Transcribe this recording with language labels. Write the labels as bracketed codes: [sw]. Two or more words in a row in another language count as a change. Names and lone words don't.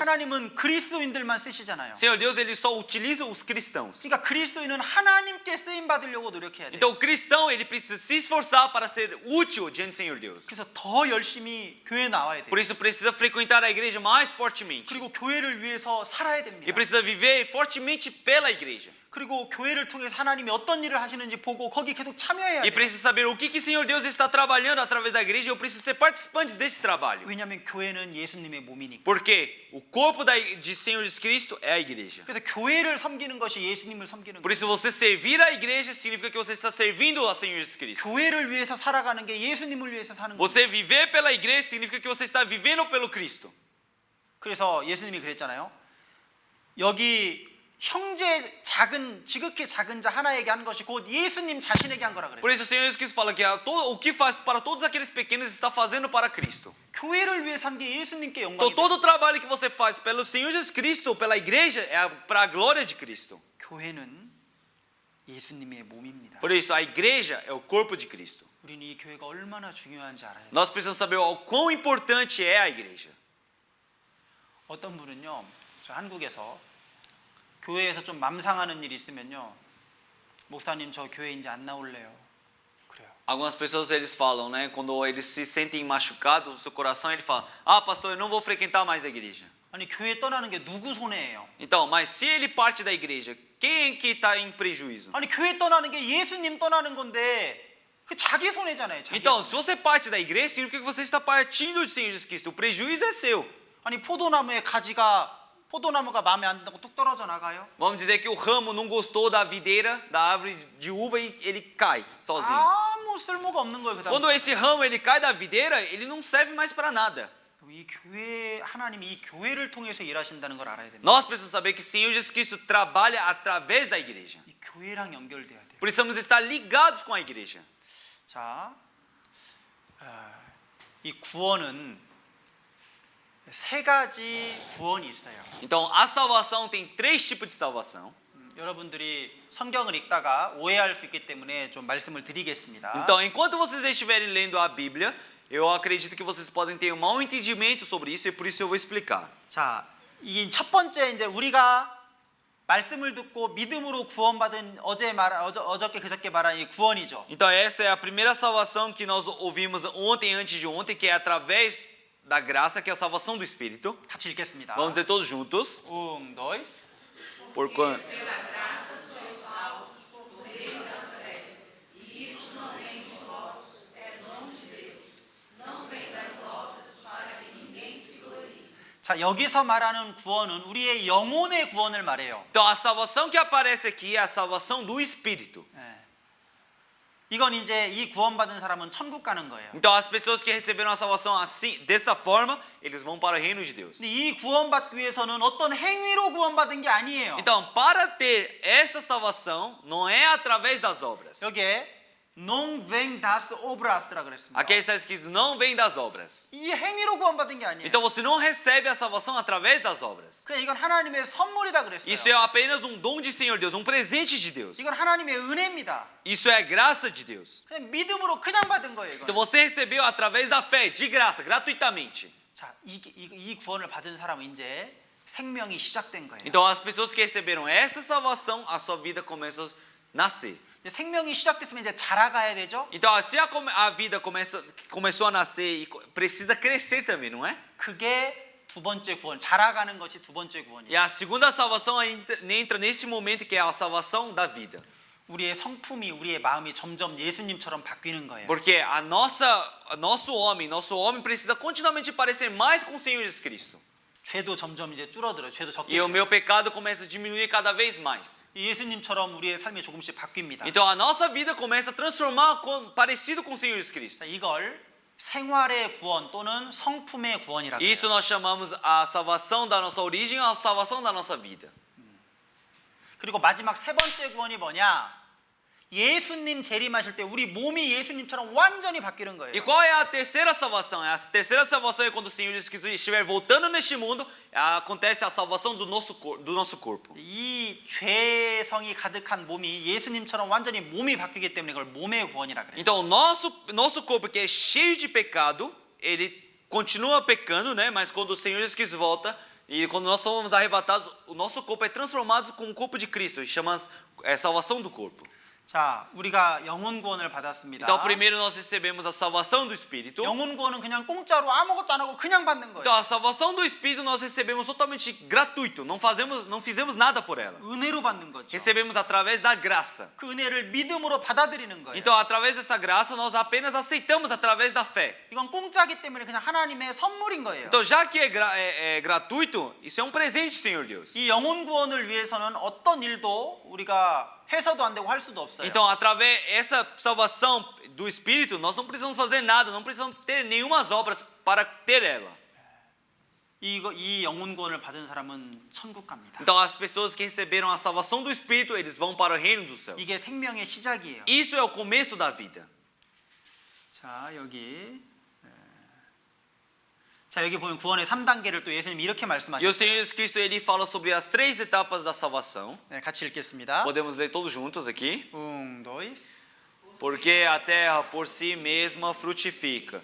[ko] 하나님은 그리스도인들만 쓰시잖아요. [pt] Senhor Deus, ele só utiliza os cristãos. [ko] 그러니까 그리스도인은 하나님께 쓰임 받으려고 노력해야 돼요. [pt] Então, o cristão, ele precisa se esforçar para ser útil diante do Senhor Deus. [ko] 그래서 더 열심히 교회에 나와야 돼요. [pt] Por isso, precisa frequentar a igreja mais fortemente. [ko] 그리고 교회를 위해서 살아야 [pt] E [ko] 됩니다. [pt] precisa viver fortemente pela igreja. [ko] 그리고 교회를 통해서 하나님이 어떤 일을 하시는지 보고 거기 계속 참여해야 [pt] E [ko] 돼요. [pt] precisa saber o que o Senhor Deus está trabalhando através da igreja. Eu preciso ser participante desse trabalho. [ko] 왜냐하면 교회는 예수님의 몸이니까. [pt] Porque o corpo de Senhor Jesus Cristo é a igreja. [ko] 그래서 교회를 섬기는 것이 예수님을 섬기는 [pt] Por [ko] 거예요. [pt] isso, você servir a igreja significa que você está servindo a Senhor Jesus Cristo. [ko] 교회를 위해서 살아가는 게 예수님을 위해서 사는 거예요. [pt] Você viver pela igreja significa que você está vivendo pelo Cristo. [ko] 그래서 예수님이 그랬잖아요. 여기 형제 작은 지극히 작은 자 하나에게 한 것이 곧 예수님 자신에게 한 거라 [pt] Por [ko] 그랬어요. [pt] isso, o Senhor Jesus Cristo fala que o que faz para todos aqueles pequenos está fazendo para Cristo. [ko] 교회를 위해서 한 게 예수님께 [pt] Então, [ko] 영광이 [pt] todo o trabalho que você faz pelo Senhor Jesus Cristo, pela igreja, é para a glória de Cristo. [ko] 교회는 예수님의 몸입니다. [pt] Por isso, a igreja é o corpo de Cristo. [ko] 우리는 이 교회가 얼마나 중요한지 알아야 돼요. [pt] Nós precisamos saber o quão importante é a igreja. [ko] 어떤 분은요, 저 한국에서 교회에서 좀 맘상하는 일이 있으면요, 목사님 저 교회 이제 안 나올래요. 그래요. [pt] Algumas pessoas eles falam, né, quando eles se sentem machucados no seu coração, ele fala: "Ah, pastor, eu não vou frequentar mais a igreja." [ko] 아니 교회 떠나는 게 누구 손해예요? [pt] Então, mas se ele parte da igreja, quem é que está em prejuízo? [ko] 아니 교회 떠나는 게 예수님 떠나는 건데 그 자기 손해잖아요. 자기 [pt] Então, [ko] 손해. [pt] se você parte da igreja, significa que você está partindo de Senhor Jesus Cristo. O prejuízo é seu. [ko] 아니 포도나무의 가지가 포도나무가 마음에 안 든다고 뚝 떨어져 나가요? [pt] Vamos dizer que o ramo não gostou da videira, da árvore de uva e ele cai sozinho. [ko] 아무 쓸모가 없는 거예요. 그다음. [pt] Quando esse ramo ele cai da videira, ele não serve mais para nada. [ko] 이 교회 하나님이 이 교회를 통해서 일하신다는 걸 알아야 됩니다. [pt] Nós precisamos saber que Senhor Jesus Cristo trabalha através da igreja. [ko] 이 교회랑 연결돼야 돼요. [pt] Precisamos estar ligados com a igreja. [ko] 자, 이 구원은 세 가지 구원이 있어요. [pt] Então, a salvação tem 3 tipos de salvação. [ko] 여러분들이 성경을 읽다가 오해할 수 있기 때문에 좀 말씀을 드리겠습니다. [pt] Então, enquanto vocês estiverem lendo a Bíblia, eu acredito que vocês podem ter um mau entendimento sobre isso e por isso eu vou explicar. [ko] 자, 이 첫 번째 이제 우리가 말씀을 듣고 믿음으로 구원받은 어저께 그저께 말한 이 구원이죠. [pt] Então, essa é a primeira salvação que nós ouvimos ontem, antes de ontem, que é através da graça, que é a salvação do Espírito. [ko] 같이 읽겠습니다. [pt] Vamos ler todos juntos. dois. Porquanto [ko] 자, 여기서 말하는 구원은 우리의 영혼의 구원을 말해요. [pt] Então, a salvação que aparece aqui é a salvação do Espírito. [ko] 예. 이건 이제 이 구원받은 사람은 천국 가는 거예요. [pt] Então, as pessoas que receberam a salvação assim, dessa forma, eles vão para o reino de Deus. [ko] 근데 이 구원받기 위해서는 어떤 행위로 구원받은 게 아니에요. [pt] Então, para ter essa salvação, não é através das obras. [ko] 여기에 [pt] non vem das obras [ko] 라 그랬습니다. [pt] Aqui está escrito, não vem das obras. [ko] 이 행위로 구원받은 게 아니에요. [pt] Então, você não recebe a salvação através das obras. [ko] 그냥 이건 하나님의 선물이다 그랬어요. [pt] Isso é apenas um dom de Senhor Deus, um presente de Deus. [ko] 이건 하나님의 은혜입니다. [pt] Isso é a graça de Deus. [ko] 그냥 믿음으로 그냥 받은 거예요. [pt] Então, [ko] 이건. [pt] você recebeu através da fé, de graça, gratuitamente. [ko] 자, 이 구원을 받은 사람은 이제 생명이 시작된 거예요. [pt] Então, as pessoas que receberam esta salvação, a sua vida começa a nascer. [ko] 이제 생명이 시작됐으면 이제 자라가야 되죠. [pt] Então, se a vida começou a nascer e precisa crescer também, não é? [ko] 그게 두 번째 구원, 자라가는 것이 두 번째 [pt] E [ko] 구원이에요. [pt] a segunda salvação entra nesse momento que é a salvação da vida. [ko] 우리의 성품이, 우리의 마음이 점점 예수님처럼 바뀌는 거예요. [pt] Porque nosso homem precisa continuamente parecer mais com o Senhor Jesus Cristo. [ko] 죄도 점점 이제 줄어들어요. 죄도 적게. [pt] E o meu pecado começa a diminuir cada vez mais. [ko] 예수님처럼 우리의 삶이 조금씩 바뀝니다. [pt] Então a nossa vida começa a transformar parecido com o Senhor Jesus Cristo. [ko] 이걸 생활의 구원 또는 성품의 구원이라고 해요. [pt] Isso nós chamamos a salvação da nossa origem, a salvação da nossa vida. [ko] 그리고 마지막 세 번째 구원이 뭐냐? 예수님 재림하실 때 우리 몸이 예수님처럼 완전히 바뀌는 거예요. [pt] E qual é a terceira salvação? A terceira salvação é quando o Senhor Jesus Cristo estiver voltando neste mundo, acontece a salvação do nosso corpo. [ko] 이 죄성이 가득한 몸이 예수님처럼 완전히 몸이 바뀌기 때문에 이걸 몸의 구원이라 그래요. [pt] Então, o nosso corpo que é cheio de pecado, ele continua pecando, né? Mas quando o Senhor Jesus Cristo volta e quando nós somos arrebatados, o nosso corpo é transformado com o corpo de Cristo. Chama salvação do corpo. [ko] 자, 우리가 영혼 구원을 받았습니다. [pt] Então, primeiro nós recebemos a salvação do Espírito. [ko] 영혼 구원은 그냥 공짜로 아무것도 안 하고 그냥 받는 거예요. [pt] Então, a salvação do Espírito nós recebemos totalmente gratuito. Não fizemos nada por ela. [ko] 은혜로 받는 거죠. [pt] Recebemos através da graça. [ko] 그 은혜를 믿음으로 받아들이는 거예요. [pt] Então, através dessa graça, nós apenas aceitamos através da fé. [ko] 이건 공짜기 때문에 그냥 하나님의 선물인 거예요. [pt] Então, já que é gratuito, isso é um presente, Senhor Deus. [ko] 이 영혼 구원을 위해서는 어떤 일도 우리가 해서도 안 되고 할 수도 없어요. [pt] Então, através dessa salvação do Espírito, nós não precisamos fazer nada, não precisamos ter nenhumas obras para ter ela. [ko] 이 영혼 구원을 받은 사람은 천국 갑니다. [pt] Então, as pessoas que receberam a salvação do Espírito, eles vão para o reino dos céus. [ko] 이게 생명의 시작이에요. [pt] Isso é o começo da vida. [ko] 자, 여기 보면 구원의 3단계를 또 예수님이 이렇게 [pt] E o [ko] 말씀하셨어요. [pt] Senhor Jesus Cristo, ele fala sobre as 3 etapas da salvação. [ko] 네, 같이 읽겠습니다. [pt] Podemos ler todos juntos aqui. dois. Porque a terra por si mesma frutifica.